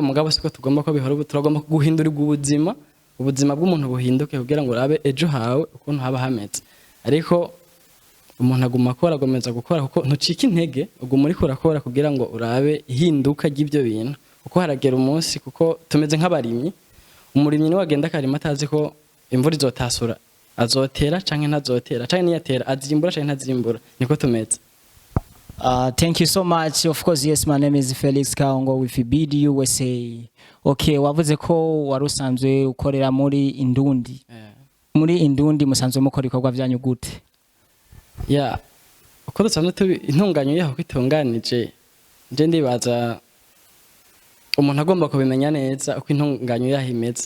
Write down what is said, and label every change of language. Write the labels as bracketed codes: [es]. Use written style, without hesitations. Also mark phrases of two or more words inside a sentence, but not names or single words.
[rn] mugabo siko tugomba ko bihora turagomba guhindura ubuzima bw'umuntu buhinduke kugira ngo urabe ejo hawe ukuntu haba hameze ariko umuntu aguma akora agomeza gukora kuko ntucika intege uguma uriko urakora kugira ngo urabe ihinduka ry'ivyo bintu kuko haragera umunsi kuko tumeze nk'abarimyi umurimyi niwe agenda akarima atazi ko imvura izotasura azotera canke ntazotera canke niyatera azimbura canke ntazimbura niko tumeze. [en] Thank you so much. Of course, yes, my name is Felix Kaongo with Ibidi USA. [rn] Okay, wavuze ko warusanzwe ukorera muri Indundi. Muri Indundi musanzwe mukora ibikorwa byanyu gute? Yeah. Uko dusanzwe intunganyo yaho kwitunganije nje ndibaza umuntu agomba kubimenya neza uko intunganyo yaho imeze.